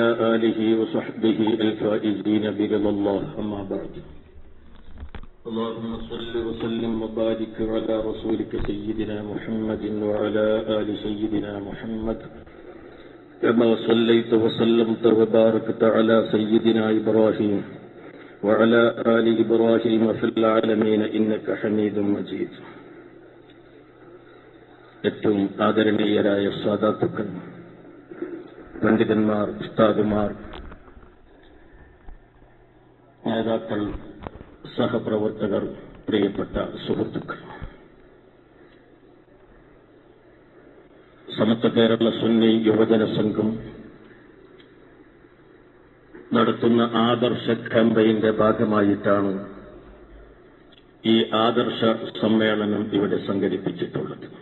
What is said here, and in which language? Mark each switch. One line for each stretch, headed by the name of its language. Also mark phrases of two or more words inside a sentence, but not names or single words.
Arabic: آله وصحبه الفائزين برضا الله أما بعد اللهم صل وسلم وبارك على رسولك سيدنا محمد وعلى آل سيدنا محمد كما صليت وسلمت وباركت على سيدنا إبراهيم وعلى آل إبراهيم في العالمين إنك حميد مجيد.
Malayalam: ഏറ്റവും ആദരണീയരായ സാദാത്തുക്കൾ, പണ്ഡിതന്മാർ, ഉസ്താദുമാർ, നേതാക്കൾ, സഹപ്രവർത്തകർ, പ്രിയപ്പെട്ട സുഹൃത്തുക്കൾ, സമത്വ കേരള സുന്നി യുവജന സംഘം നടത്തുന്ന ആദർശ ക്യാമ്പയിന്റെ ഭാഗമായിട്ടാണ് ഈ ആദർശ സമ്മേളനം ഇവിടെ സംഘടിപ്പിച്ചിട്ടുള്ളത്.